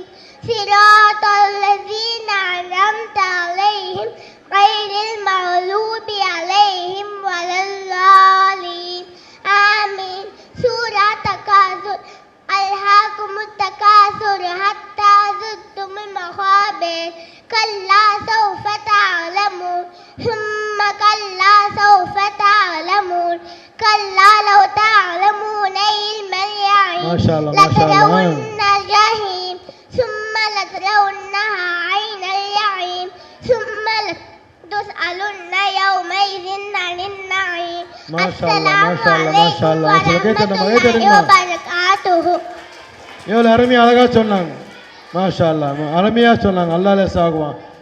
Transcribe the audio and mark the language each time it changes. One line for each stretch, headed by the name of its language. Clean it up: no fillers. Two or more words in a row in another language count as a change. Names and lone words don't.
Arabic: صراط الذين أنعمت عليهم غير المغضوب عليهم ولا الضالين.
Tamil: ஆமீன். சூரா தகாசுர்.
Arabic: ألهاكم التكاثر حتى زرتم المقابر. كلا سوف تعلمون ثم كلا سوف تعلمون كلا لو تعلمون علم اليقين لترون الجحيم ثم لترونها عين اليقين ثم لتسألن يومئذ عن النعيم. السلام عليكم ورحمة الله وبركاته.
Tamil: எவ்வளவு அருமையா அழகா சொன்னாங்க.
Arabic: ما شاء الله,
Tamil: அருமையா சொன்னாங்க. அல்லாஹ் லேசாகுவான்.